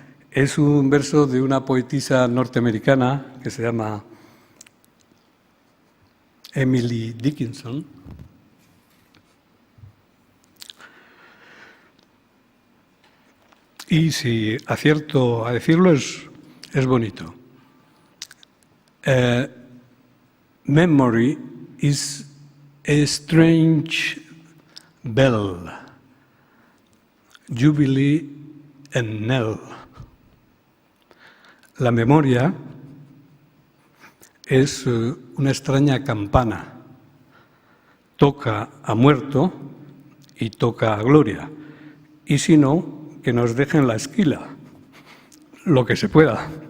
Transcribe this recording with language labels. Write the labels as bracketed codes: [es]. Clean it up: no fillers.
[es] Es un verso de una poetisa norteamericana que se llama Emily Dickinson. Y si acierto a decirlo, es bonito. [en] Memory is a strange bell, jubilee and knell. [es] La memoria es una extraña campana. Toca a muerto y toca a gloria. Y si no, que nos dejen la esquila, lo que se pueda.